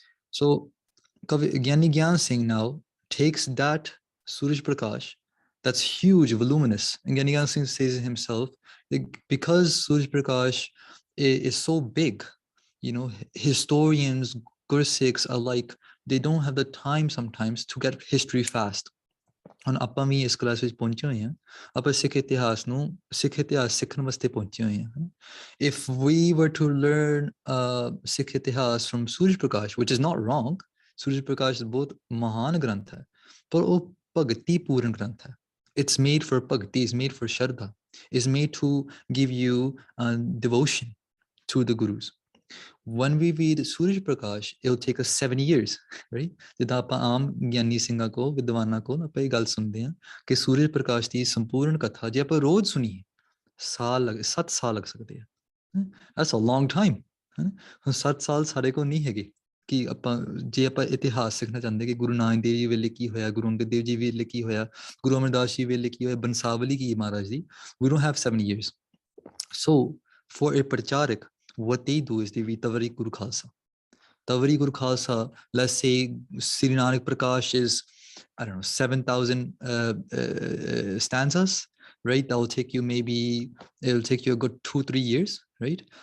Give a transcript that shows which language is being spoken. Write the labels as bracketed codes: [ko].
[en] So Giani Gian Singh now takes that Suraj Prakash, that's huge, voluminous, and Giani Gian Singh says it himself, because Suraj Prakash is so big, historians, Gursikhs are like, they don't have the time sometimes to get history fast. [pa] ਹੁਣ ਆਪਾਂ ਵੀ ਇਸ class ਵਿੱਚ ਪਹੁੰਚੇ ਹੋਏ ਹਾਂ, ਆਪਾਂ ਸਿੱਖ ਇਤਿਹਾਸ ਸਿੱਖਣ ਵਾਸਤੇ ਪਹੁੰਚੇ ਹੋਏ ਹਾਂ. [en] If we were to learn Sikh ਇਤਿਹਾਸ from Suraj Prakash, which is not wrong, Suraj Prakash [pa] ਬਹੁਤ ਮਹਾਨ ਗ੍ਰੰਥ ਹੈ, [en] ਪਰ ਉਹ ਭਗਤੀ ਪੂਰਨ ਗ੍ਰੰਥ ਹੈ. It's made for bhakti, it's made for shraddha, it's made to give you devotion to the gurus. When we read Suraj Prakash, it'll take us 7 years, right? [pa] ਜਿੱਦਾਂ ਆਪਾਂ ਆਮ ਗਿਆਨੀ ਸਿੰਘਾਂ ਕੋ, ਵਿਦਵਾਨਾਂ ਕੋ ਆਪਾਂ ਇਹ ਗੱਲ ਸੁਣਦੇ ਹਾਂ ਕਿ ਸੂਰਜ ਪ੍ਰਕਾਸ਼ ਦੀ ਸੰਪੂਰਨ ਕਥਾ ਜੇ ਆਪਾਂ ਰੋਜ਼ ਸੁਣੀਏ 7 ਸਾਲ ਲੱਗ ਸਕਦੇ ਆ. [en] That's a long time. [pa] ਹੁਣ 7 ਸਾਲ ਸਾਡੇ ਕੋਲ ਨਹੀਂ ਹੈਗੇ ਕਿ ਜੇ ਆਪਾਂ ਇਤਿਹਾਸ ਸਿੱਖਣਾ ਚਾਹੁੰਦੇ ਕਿ ਗੁਰੂ ਨਾਨਕ ਦੇਵ ਜੀ ਵੇਲੇ ਕੀ ਹੋਇਆ, ਗੁਰੂ ਅੰਗਦ ਦੇਵ ਜੀ ਵੇਲੇ ਕੀ ਹੋਇਆ, ਗੁਰੂ ਅਮਰਦਾਸ ਜੀ ਵੇਲੇ ਕੀ ਹੋਇਆ, ਬੰਸਾਵਲੀ ਕੀ ਮਹਾਰਾਜ ਦੀ. [en] We don't have 7 years. So for a pracharak, what they do is they read Tavaareekh Guru Khalsa. Tavaareekh Guru Khalsa, let's say Sri Nanak Prakash is, 7,000 stanzas, right? That will take you it'll take you a good 2-3 years, right?